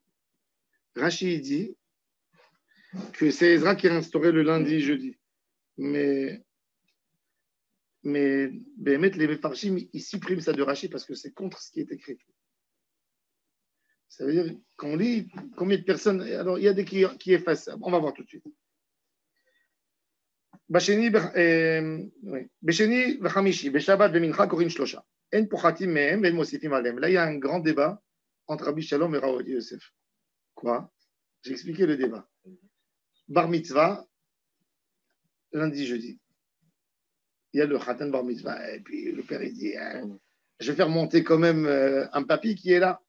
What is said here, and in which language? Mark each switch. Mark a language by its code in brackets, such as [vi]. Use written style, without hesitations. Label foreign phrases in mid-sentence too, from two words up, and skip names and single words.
[fr] Rashi dit que c'est Ezra qui a instauré le lundi et jeudi. Mais Béhémet, les Mefarshim, ils suppriment ça de Rashi parce que c'est contre ce qui est écrit. Ça veut dire qu'on lit combien de personnes. Alors, il y a des qui effacent ça. On va voir tout de suite. [he] בשני וחמישי, בשבת ומנחה קורין שלשה. אין פוחתים מהם ואין מוסיפים עלהם. [fr] Là, il y a un grand débat entre Rabbi Shalom et Rav Yosef. Quoi? J'ai expliqué le débat. [he] בר מצוה, [fr] lundi, jeudi. Il y a le [he] חתן בר מצוה, [fr] et puis le père il dit je vais faire monter quand même un papy qui est là.